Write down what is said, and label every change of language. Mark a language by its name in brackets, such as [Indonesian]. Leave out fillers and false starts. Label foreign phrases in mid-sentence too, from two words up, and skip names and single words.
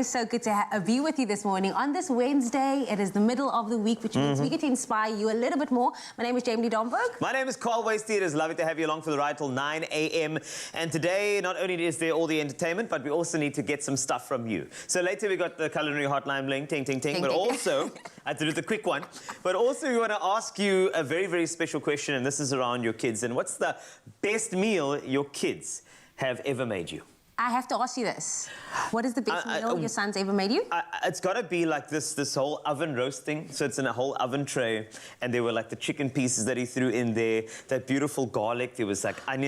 [English] So good to be with you this morning. On this Wednesday, it is the middle of the week, which means we get to inspire you a little bit more. My name is Jamie Domberg. My name is Carl Wasty. It is lovely to have you along for the ride till 9 a.m. And today, not only is there all the entertainment, but we also need to get some stuff from you. So later we got the culinary hotline bling, ting, ting, ting. Ting, But ting. also, I had to do the quick one. But also we want to ask you a very, very special question, and this is around your kids. And what's the best meal your kids have ever made you? I have to ask you this. What is the best meal your son's ever made you? It's got to be like this whole oven roast thing. So it's in a whole oven tray, and there were like the chicken pieces that he threw in there, that beautiful garlic, there was like onions.